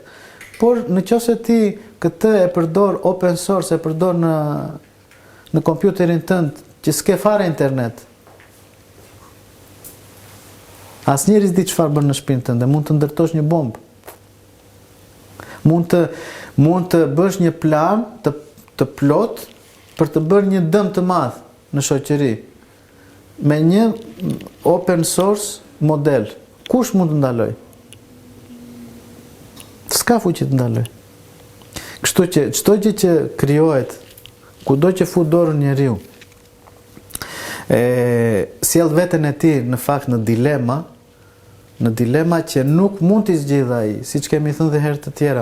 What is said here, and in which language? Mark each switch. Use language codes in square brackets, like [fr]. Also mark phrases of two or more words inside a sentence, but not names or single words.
[sq] Por në qoftë se ti këtë e përdor [en] open source, [sq] e përdor në kompjuterin tënd që s'ke fare internet, asnjëri s'di çfarë bën në shtëpinë tënde, mund të ndërtosh një bombë. Mund të bësh një plan të plot për të bërë një dëm të madh në shoqëri me një [en] open source model. [sq] Kush mund të ndaloj? S'ka fuqi të ndaloj. Kështu që çdo gjë që krijohet, kudo që fut dorën njeriu, sjell veten e tij në fakt në dilema që nuk mund t'i zgjidhë ai, siç kemi thënë dhe herë të tjera.